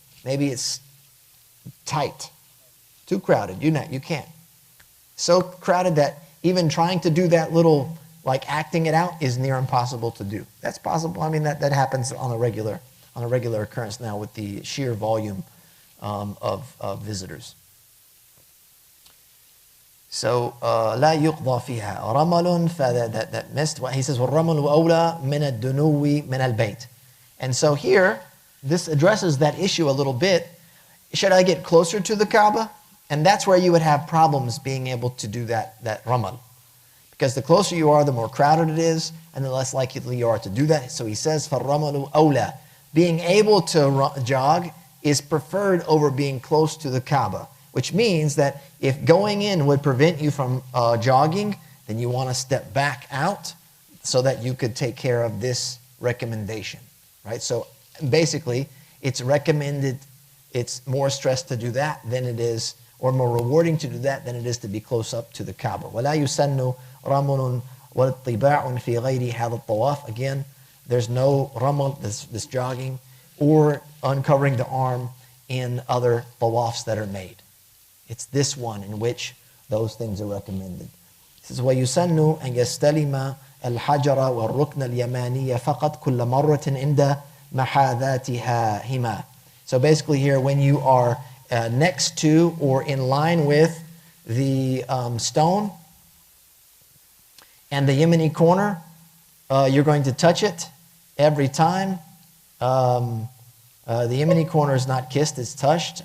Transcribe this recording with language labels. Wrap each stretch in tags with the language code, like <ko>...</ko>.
<en>Maybe it's tight, too crowded. You can't. So crowded that even trying to do that little, like acting it out, is near impossible to do. That's possible. I mean, that happens on a regular occurrence now with the sheer volume of visitors. So</en> <ar>لا يقضى فيها رمل,</ar> <en>that missed. He says</en> <ar>والرمل أولى من الدنو من البيت.</ar> <en>And so here, this addresses that issue a little bit. Should I get closer to the Kaaba? And that's where you would have problems being able to do that ramal. Because the closer you are, the more crowded it is, and the less likely you are to do that. So he says,</en> <ar>فَالرَّمَلُ أَوْلَى.</ar> <en>Being able to jog is preferred over being close to the Kaaba, which means that if going in would prevent you from jogging, then you want to step back out so that you could take care of this recommendation, right? So basically, it's recommended, it's more stress to do that than it is, or more rewarding to do that than it is to be close up to the Kaaba.</en> <ar>وَلَا يُسَنُّ رَمُلٌ وَالطِّبَاعٌ فِي غَيْرِ هَذَا الطَّوَافِ.</ar> <en>Again, there's no ramal, this jogging, or uncovering the arm in other tawafs that are made. It's this one in which those things are recommended. It says,</en> <ar>وَيُسَنُّ أَنْ يَسْتَلِمَ الْحَجَرَ وَالرُّكْنَ الْيَمَانِيَ فَقَطْ كُلَّ مَرَّةٍ عِنْدَ مَحَاذَاتِهَا هِمَا.</ar> <en>So basically here, when you are next to or in line with the stone and the Yemeni corner, you're going to touch it every time. The Yemeni corner is not kissed, it's touched.</en>